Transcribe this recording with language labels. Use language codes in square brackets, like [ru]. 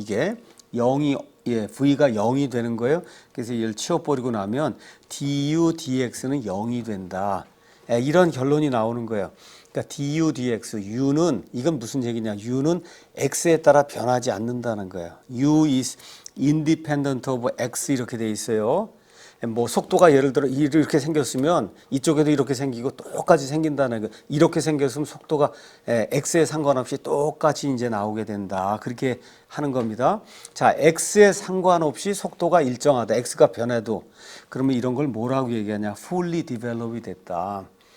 [ko] 이게 0이 v가 0이 되는 거예요. 그래서 얘를 치워버리고 나면 du dx는 0이 된다. 이런 결론이 나오는 거예요. 그러니까 du dx, u는 이건 무슨 얘기냐? u는 x에 따라 변하지 않는다는 거예요. [en] u is independent of x [ko] 이렇게 돼 있어요. 뭐 속도가 예를 들어 이렇게 생겼으면 이쪽에도 이렇게 생기고 똑같이 생긴다는 거. 이렇게 생겼으면 속도가 x에 상관없이 똑같이 이제 나오게 된다. 그렇게 하는 겁니다. 자, x에 상관없이 속도가 일정하다. x가 변해도, 그러면 이런 걸 뭐라고 얘기하냐? fully develop이 됐다.